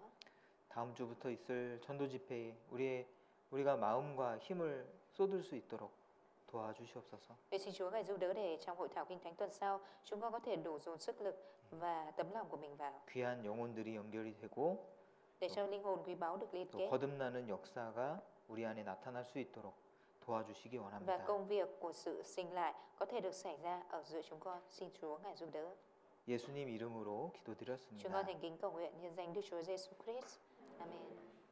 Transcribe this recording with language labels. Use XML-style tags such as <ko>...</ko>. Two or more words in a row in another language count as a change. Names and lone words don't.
<ko>다음 주부터 있을 전도 집회에 우리가 마음과 힘을 쏟을 수 있도록 도와주시옵소서.</ko> <vi>Nguyện xin Chúa Ngài giúp đỡ để trong hội thảo kinh thánh tuần sau chúng con có thể đổ dồn sức lực và tấm lòng của mình vào</vi> <ko>귀한 영혼들이 연결이 되고</ko> <vi>để cho linh hồn quý báu được liên</vi> <ko>또</ko> <vi>kết</vi> <ko>거듭나는 역사가 우리 안에 나타날 수 있도록 도와주시기</ko> <vi>và</vi> <ko>원합니다.</ko> <vi>công việc của sự sinh lại có thể được xảy ra ở giữa chúng con. Xin Chúa Ngài giúp đỡ.</vi> <ko>예수님 이름으로</ko> <vi>Chúng</vi> <ko>기도드렸습니다.</ko> <vi>con thành kính cầu nguyện nhân danh Đức Chúa Giêsu Christ. Amen.</vi>